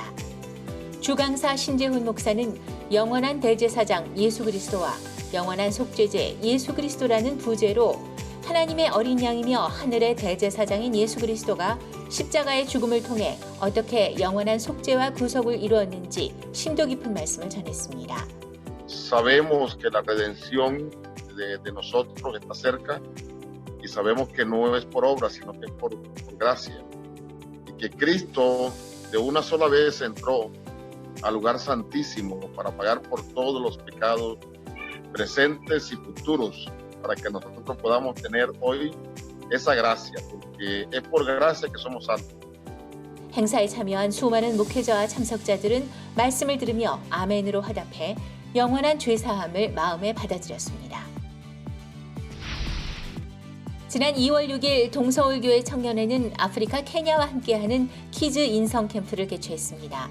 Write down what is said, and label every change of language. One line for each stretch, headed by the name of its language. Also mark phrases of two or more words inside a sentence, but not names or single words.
Korean: 주강사 신재훈 목사는 영원한 대제사장 예수 그리스도와 영원한 속죄제 예수 그리스도라는 부제로 하나님의 어린 양이며 하늘의 대제사장인 예수 그리스도가 십자가의 죽음을 통해 어떻게 영원한 속죄와 구속을 이루었는지 심도 깊은 말씀을 전했습니다.
Spanish: Sabemos que la redención de nosotros está cerca y sabemos que no es por obra, sino que es por gracia. Y que Cristo de una sola vez entró al lugar santísimo para pagar por todos los pecados presentes y futuros, para que nosotros podamos tener hoy esa gracia, porque es por gracia que somos salvos.
Korean: 행사에 참여한 수많은 목회자와 참석자들은 말씀을 들으며 아멘으로 화답해 영원한 죄사함을 마음에 받아들였습니다. 지난 2월 6일 동서울교회 청년회는 아프리카 케냐와 함께하는 키즈 인성 캠프를 개최했습니다.